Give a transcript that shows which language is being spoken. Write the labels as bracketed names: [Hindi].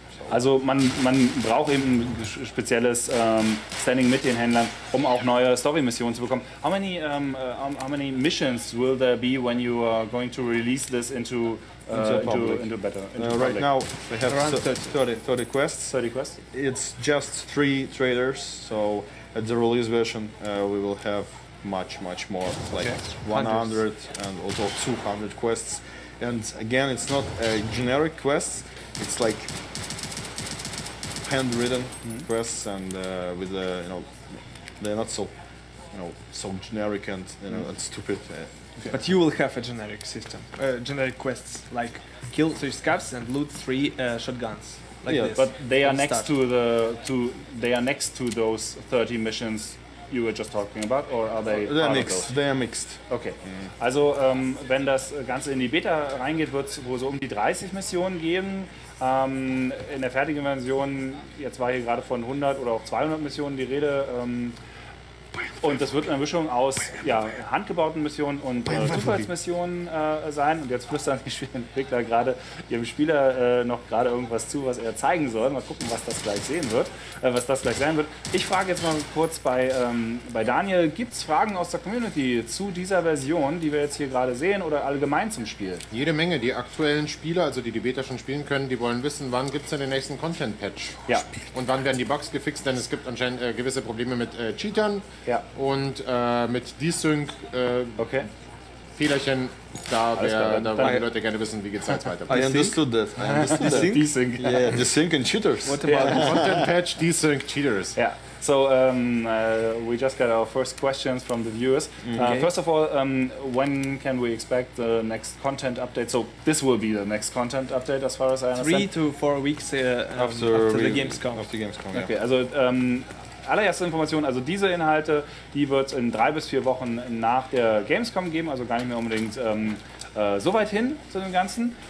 [German] Also man braucht eben ein spezielles Standing mit den Händlern, um auch neue Story-Missionen zu bekommen. [English] How many missions will there be when you are going to release this into beta? Right now we have Around 30 quests. 30 quests? It's just 3 traders, so at the release version we will have much more, like 100 and also 200 quests. And again, it's not a generic quest, it's like handwritten quests, and with they're not so so generic and and stupid. But you will have a generic system, generic quests like kill 3 scavs and loot 3 shotguns. Like this. But they are next Start. they are next to those 30 missions you were just talking about, or are they? They're part mixed. of those? They are mixed. Okay. [German] Also wenn das Ganze in die Beta reingeht, wird es wohl so um die 30 Missionen geben. In der fertigen Version, jetzt war hier gerade von 100 oder auch 200 Missionen die Rede. Und das wird eine Mischung aus handgebauten Missionen und Zufallsmissionen sein. Und jetzt flüstern die Spieleentwickler gerade ihrem Spieler noch gerade irgendwas zu, was er zeigen soll. Mal gucken, was das gleich sein wird. Ich frage jetzt mal kurz bei Daniel, gibt es Fragen aus der Community zu dieser Version, die wir jetzt hier gerade sehen, oder allgemein zum Spiel? Jede Menge. Die aktuellen Spieler, also die Beta schon spielen können, die wollen wissen, wann gibt es denn den nächsten Content-Patch? Ja. Und wann werden die Bugs gefixt, denn es gibt anscheinend gewisse Probleme mit Cheatern. Ja. Und mit Desync Okay. Fehlerchen, da wollen Danke. die Leute gerne wissen, wie geht es jetzt weiter. [English] I understood that. Desync. Yeah, desync and cheaters. What about Content Patch, Desync, Cheaters. Yeah. So we just got our first questions from the viewers. First of all, when can we expect the next content update? So this will be the next content update, as far as I understand. 3 to 4 weeks after the Gamescom? After Gamescom, yeah. [German] Okay, also allererste Information, also diese Inhalte, die wird es in 3 bis 4 Wochen nach der Gamescom geben, also gar nicht mehr unbedingt so weit hin zu dem Ganzen.